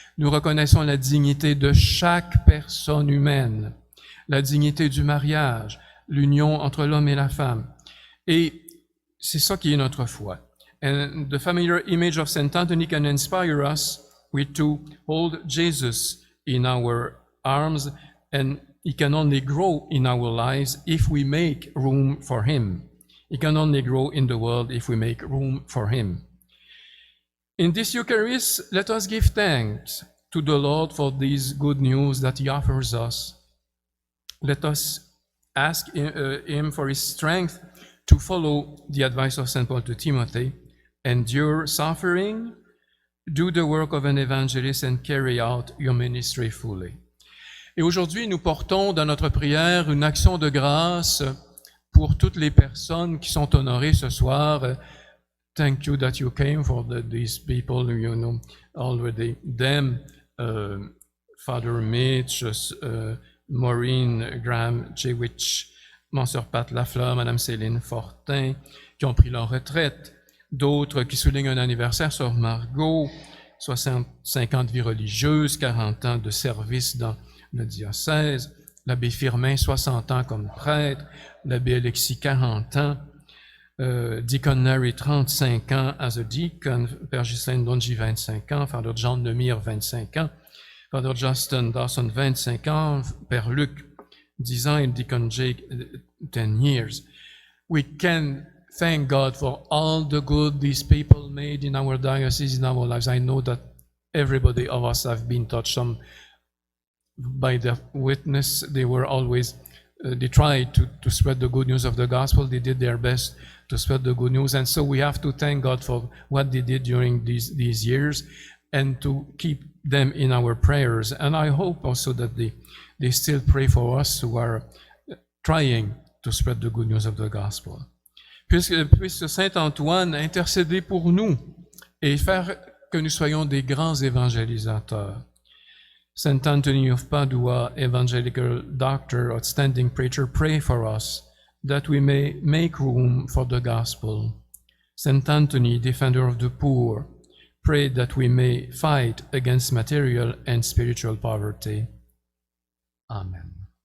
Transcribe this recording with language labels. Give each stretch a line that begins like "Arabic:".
French: Nous reconnaissons la dignité de chaque personne humaine, la dignité du mariage, l'union entre l'homme et la femme. Et c'est ça qui est notre foi.
English: And the familiar image of Saint Anthony can inspire us to hold Jesus in our arms, and he can only grow in our lives if we make room for him. He can only grow in the world if we make room for him. In this Eucharist, let us give thanks to the Lord for this good news that he offers us. Let us ask him for his strength to follow the advice of St. Paul to Timothy, endure suffering, do the work of an evangelist, and carry out your ministry fully.
French: Et aujourd'hui, nous portons dans notre prière une action de grâce pour toutes les personnes qui sont honorées ce soir.
English: Thank you that you came for these people, you know, already them, Father Mitch, Maureen Graham Jewich, Monseigneur Pat Lafleur, Madame Céline Fortin,
French: qui ont pris leur retraite. D'autres qui soulignent un anniversaire, Sœur Margot, 65 ans de vie religieuse, 40 ans de service dans le diocèse, l'abbé Firmin, 60 ans comme prêtre, l'abbé Alexis, 40 ans, Deacon Larry, 35 ans
English: as a deacon,
French: Père Ghislaine Donji, 25 ans, Father John Lemire, 25 ans, Father Justin Dawson, 25 ans, Père Luc, 10 ans, et Deacon Jake,
English: 10 years. We can thank God for all the good these people made in our diocese, in our lives. I know that everybody of us have been touched by their witness. They were always, they tried to spread the good news of the gospel. They did their best to spread the good news. And so we have to thank God for what they did during these years and to keep them in our prayers. And I hope also that they still pray for us who are trying to spread the good news of the gospel.
French: Puisse Saint Antoine intercéder pour nous et faire que nous soyons des grands évangélisateurs.
English: Saint Anthony of Padua, evangelical doctor, outstanding preacher, pray for us that we may make room for the gospel. Saint Anthony, defender of the poor, pray that we may fight against material and spiritual poverty. Amen.